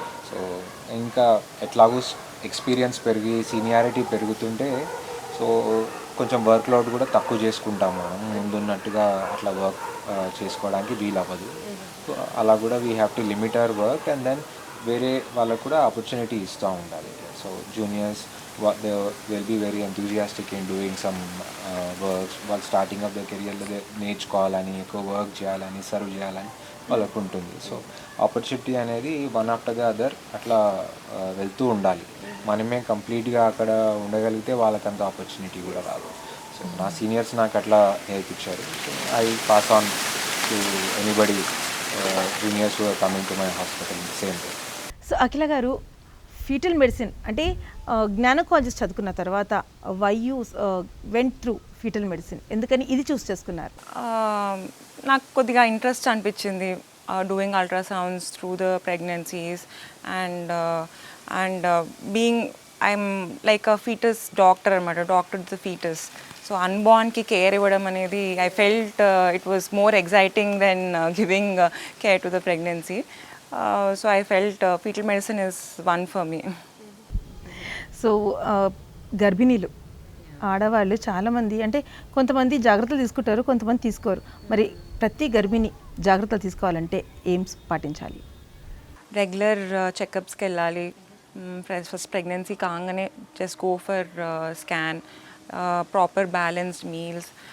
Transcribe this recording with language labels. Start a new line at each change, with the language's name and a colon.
Telugu: So ఇంకా ఎట్లాగూ experience పెరిగి సీనియారిటీ పెరుగుతుంటే సో కొంచెం వర్క్ లోడ్ కూడా తక్కువ చేసుకుంటాము. మనం ముందున్నట్టుగా అట్లా వర్క్ చేసుకోవడానికి వీలు అవ్వదు. సో అలా కూడా
English: we have to limit our work and then
Telugu: వేరే వాళ్ళకు కూడా ఆపర్చునిటీ ఇస్తూ ఉండాలి. So juniors
English: they will be very enthusiastic in doing some works.
Telugu: వాళ్ళు స్టార్టింగ్ ఆఫ్ ద కెరియర్లో నేర్చుకోవాలని, ఎక్కువ వర్క్ చేయాలని, సర్వ్ చేయాలని వాళ్ళకు ఉంటుంది. సో ఆపర్చునిటీ అనేది వన్ ఆఫ్టర్ ద అదర్ అట్లా వెళ్తూ ఉండాలి. మనమే కంప్లీట్గా అక్కడ ఉండగలిగితే వాళ్ళకంత ఆపర్చునిటీ కూడా రాదు. సో నా సీనియర్స్ నాకు అట్లా నేర్పించారు.
English: I pass on to anybody juniors who are coming to my hospital same day.
Telugu: So అఖిల గారు, ఫీటల్ మెడిసిన్ అంటే జ్ఞానకాలజిస్ట్ చదువుకున్న తర్వాత
English: why you went through foetal medicine,
Telugu: ఎందుకని ఇది చూస్ చేసుకున్నారు? నాకు కొద్దిగా ఇంట్రెస్ట్ అనిపించింది
English: Doing ultrasounds through the pregnancies and being I'm like a foetus doctor అనమాట, doctor the foetus.
Telugu: So అన్బార్న్కి care ఇవ్వడం అనేది
English: I felt it was more exciting then giving care to the pregnancy. So I felt fetal medicine is one for me.
Telugu: So గర్భిణీలు ఆడవాళ్ళు చాలామంది, అంటే కొంతమంది జాగ్రత్తలు తీసుకుంటారు, కొంతమంది తీసుకోరు. మరి ప్రతి గర్భిణి జాగ్రత్తలు తీసుకోవాలంటే ఏం పాటించాలి? రెగ్యులర్ చెకప్స్కి వెళ్ళాలి.
English: first pregnancy
Telugu: కాగానే
English: just go for scan, proper balanced meals,